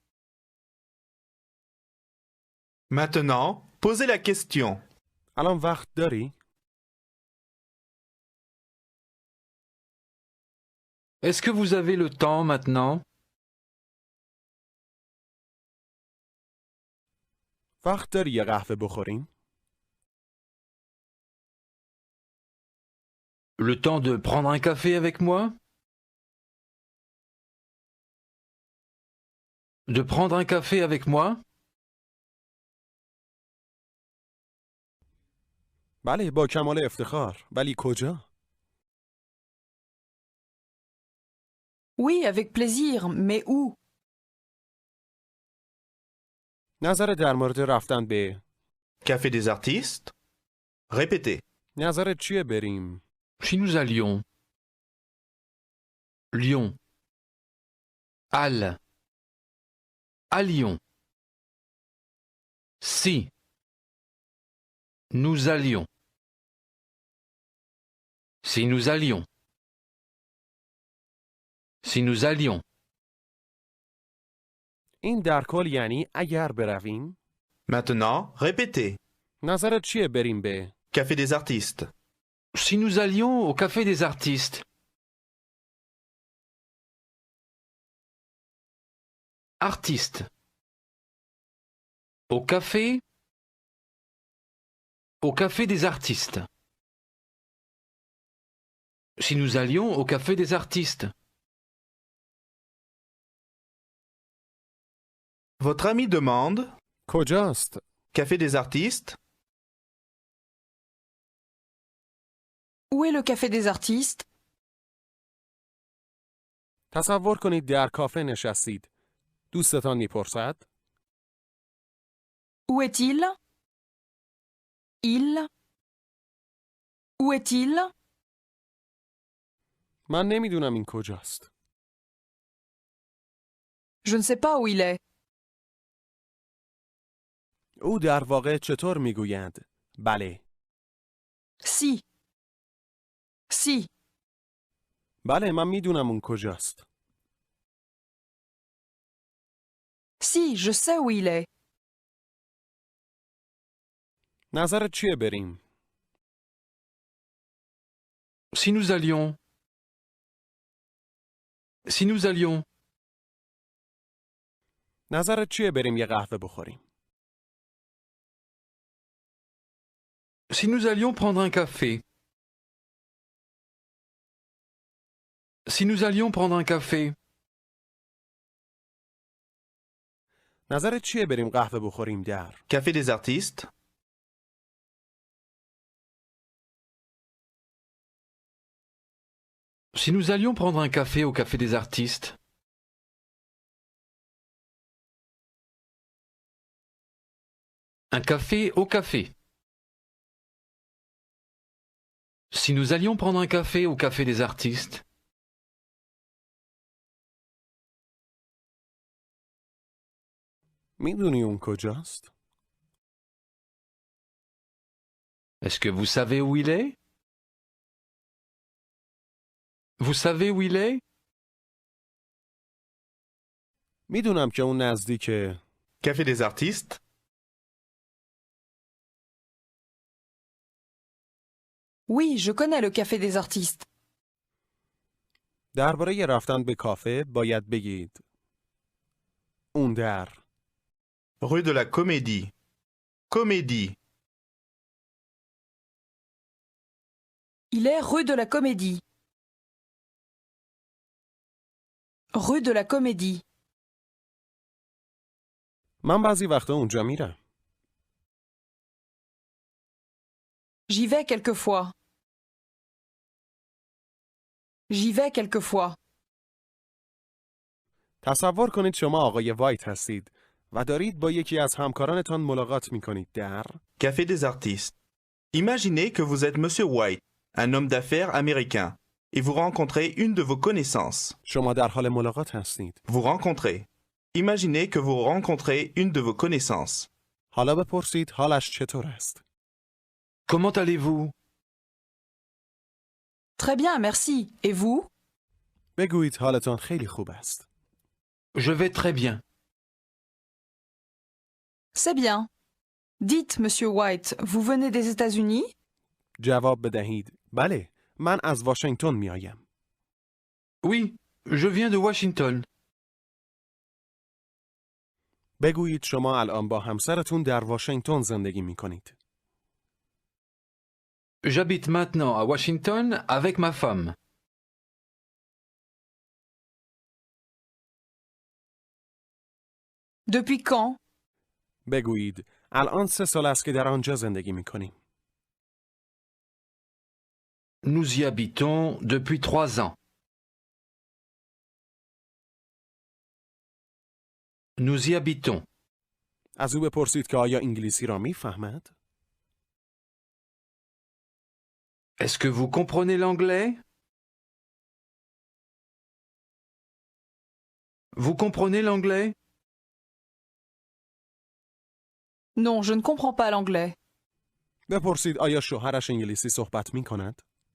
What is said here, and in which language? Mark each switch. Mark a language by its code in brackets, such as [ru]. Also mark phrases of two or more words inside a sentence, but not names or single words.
[fr] Maintenant, posez la question. [fa] الان وقت داری؟ [fr] Est-ce que vous avez le temps maintenant? [fa] وقت داری یه قهوه بخوریم؟ [fr] Le temps de prendre un café avec moi? De prendre un café avec moi? [fa] بله با کمال افتخار. ولی کجا؟ [fr] Oui, avec plaisir, mais où? [fa] نظر در مورد رفتن به [fr] Café des artistes. Répétez. [fa] نظرت چیه بریم؟ [fr] Si nous allions. Lyon. Halle. À Lyon. Si. Nous allions. Si nous allions. Si nous allions. [fa] این در کل یعنی اگر برویم؟ [fr] Maintenant, répétez. [fa] نظرت چیه بریم به Café des artistes. [fr] Si nous allions au café des artistes. Artiste. Au café. Au café des artistes. Si nous allions au café des artistes. Votre ami demande [fa] کجاست؟ [fr] Café des artistes. Où est le café des artistes? [fa] تصور کنید در کافه نشستید. دوستتان میپرسد [fr] Où est-il? Il? Où est-il? [fa] من نمیدونم این کجاست. [fr] Je ne sais pas où il est. [fa] او در واقع چطور میگویند؟ بله. [fr] Si. Si. [fa] بله من میدونم اون کجاست. [fr] Si, je sais où il est. [fa] نظرت چیه بریم؟ [fr] Si nous allions. Si nous allions. [fa] نظرت چیه بریم یه قهوه بخوریم؟ [fr] Si nous allions prendre un café. Si nous allions prendre un café. [fa] نظرت چیه بریم قهوه بخوریم در؟ Café des artistes. [fr] Si nous allions prendre un café au café des artistes. Un café au café. Si nous allions prendre un café au café des artistes. [fa] میدونی اون کجاست؟ [fr] Est-ce que vous savez où il est? Vous savez où il est? [fa] میدونم که اون نزدیکه. [fr] Café des artistes. Oui, je connais le café des artistes. [fa] درباره رفتن به کافه باید بگید اون در. Rue de la Comédie. Comédie. [fr] Il est rue de la Comédie. Rue de la Comédie. [fa] من بعضی وقتا اونجا میرم. [fr] J'y vais quelquefois. J'y vais quelquefois. [fa] تصور کنید شما آقای وایت هستید و دارید با یکی از همکارانتان ملاقات میکنید در Café des artistes. [fr] Imaginez que vous êtes Monsieur White, un homme d'affaires américain, et vous rencontrez une de vos connaissances. [fa] شما در حال ملاقات هستید. [fr] Vous rencontrez. Imaginez que vous rencontrez une de vos connaissances. [fa] حالا بپرسید حالش چطور است؟ [fr] Comment allez-vous? Très bien, merci. Et vous? [fa] بگویید حالتان خیلی خوب است. [fr] Je vais très bien. C'est bien. Dites, Monsieur White, vous venez des États-Unis? [fa] جواب بدهید بله من از واشنگتن میآیم. [fr] Oui, je viens de Washington. [fa] بگویید شما الان با همسرتون در واشنگتن زندگی می کنید. [fr] J'habite maintenant à Washington avec ma femme. Depuis quand? [fa] بگویید الان 3 سال است که در آنجا زندگی می کنیم. [fr] Nous y habitons depuis 3 ans. Nous y habitons. [fa] از او بپرسید که آیا انگلیسی را می فهمد؟ [fr] Est-ce que vous comprenez l'anglais? Vous comprenez l'anglais? Non, je ne comprends pas l'anglais. [fa] بپرسید آیا شوهرش انگلیسی صحبت می کند؟